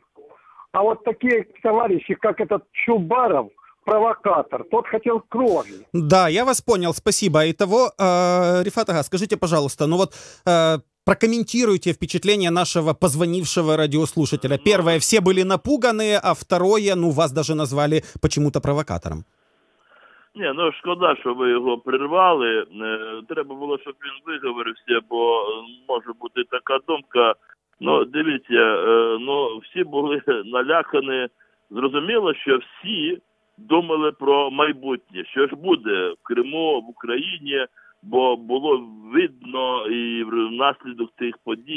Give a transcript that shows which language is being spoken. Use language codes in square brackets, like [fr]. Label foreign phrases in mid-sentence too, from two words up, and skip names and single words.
[ru] А вот такие товарищи, как этот Чубаров, провокатор, тот хотел крови. Да, я вас понял, спасибо. Итого, Рифат ага, скажите, пожалуйста, прокомментируйте впечатление нашего позвонившего радиослушателя. Первое, все были напуганы, а второе, вас даже назвали почему-то провокатором. [uk] Ні, шкода, що ви його прервали. Треба було, щоб він виговорився, бо може бути така думка. Дивіться, всі були налякані. Зрозуміло, що всі думали про майбутнє, що ж буде в Криму, в Україні, бо було видно і внаслідок тих подій,